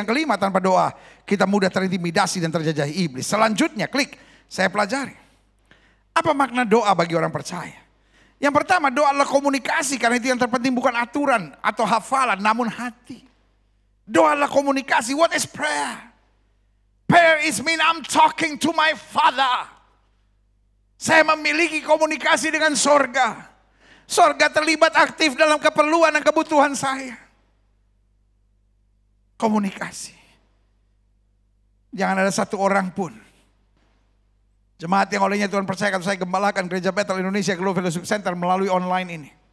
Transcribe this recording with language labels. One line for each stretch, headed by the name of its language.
Indonesian: Yang kelima, tanpa doa kita mudah terintimidasi dan terjajahi iblis. Selanjutnya, klik, saya pelajari. Apa makna doa bagi orang percaya? Yang pertama, doa adalah komunikasi, karena itu yang terpenting bukan aturan atau hafalan, namun hati. Doa adalah komunikasi.
English: What is prayer? Prayer is mean I'm talking to my Father.
Indonesian: Saya memiliki komunikasi dengan sorga. Sorga terlibat aktif dalam keperluan dan kebutuhan saya. Komunikasi. Jangan ada satu orang pun. Jemaat yang olehnya Tuhan percayakan saya gembalakan Gereja Bethel Indonesia Global Fellowship Center melalui online ini.